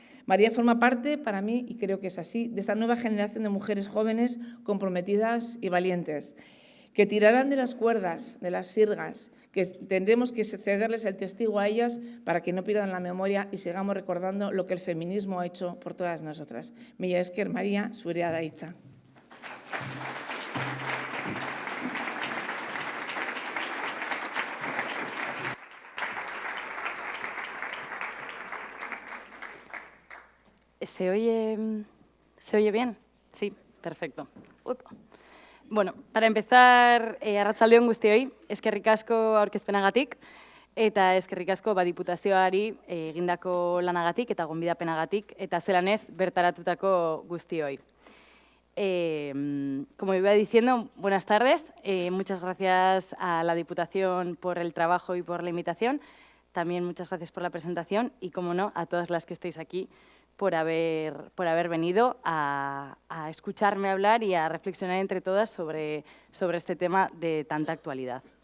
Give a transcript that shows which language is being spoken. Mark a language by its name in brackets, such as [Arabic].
[Spanish] María forma parte, para mí, y creo que es así, de esta nueva generación de mujeres jóvenes comprometidas y valientes, que tirarán de las cuerdas, de las sirgas, que tendremos que cederles el testigo a ellas para que no pierdan la memoria y sigamos recordando lo que el feminismo ha hecho por todas nosotras. [Basque] Mila esker, María, zurea da hitza. [Spanish] ¿Se oye bien? Sí, perfecto. Bueno, para empezar, [Basque] arratsaldeon guztioi, eskerrik asko aurkezpenagatik eta eskerrik asko diputazioari egindako lanagatik eta gonbidapenagatik eta zelanez bertaratutako guztioi. [Spanish] Como iba diciendo, buenas tardes. Muchas gracias a la Diputación por el trabajo y por la invitación. También muchas gracias por la presentación y, como no, a todas las que estáis aquí por haber venido a escucharme hablar y a reflexionar entre todas sobre este tema de tanta actualidad.